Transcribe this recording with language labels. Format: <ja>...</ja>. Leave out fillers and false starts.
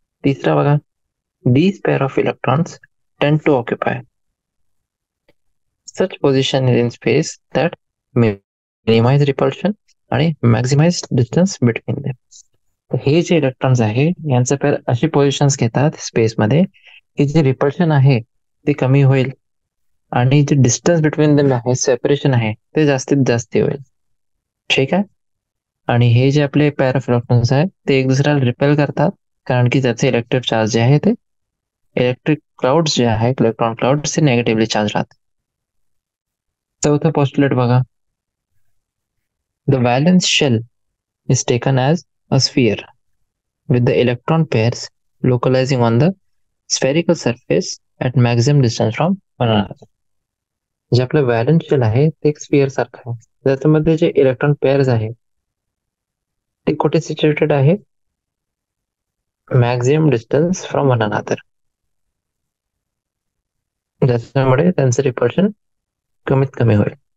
<mr>तिसरा बघा,</mr> <en>these pair of electrons tend to occupy such position in space that minimize repulsion आणि maximize distance between them.</en> <mr>हे जे electrons आहे यांचं पेअर अशी पोझिशन्स घेतात स्पेसमध्ये की जे रिपल्शन आहे ते कमी होईल आणि जे डिस्टन्स बिटवीन देम आहे, सेपरेशन आहे, ते जास्तीत जास्त होईल. ठीक आहे. आणि हे जे आपले पेअर ऑफ इलेक्ट्रॉन्स आहेत ते एक दुसऱ्याला रिपेल करतात कारण की त्याचे इलेक्ट्रिक चार्ज जे आहे ते इलेक्ट्रिक क्लाउड्स जे आहे इलेक्ट्रॉन क्लाउड्स ते नेगेटिव्हली चार्ज राहतात. चौथं पॉस्टुलेट बघा,</mr> <en>The valence shell is taken as a sphere with the electron pairs localizing on the spherical surface at maximum distance from one another.</en> <mr>जे आपलं व्हॅलेन्स शेल आहे ते एक स्फिअर सारखं आहे, त्याच्यामध्ये जे इलेक्ट्रॉन पेअर्स आहे ते कुठे सिच्युएटेड आहे?</mr> <en>maximum distance from one another,</en> <mr>ज्याच्यामुळे त्यांचं रिपल्शन कमीत कमी होईल.</mr>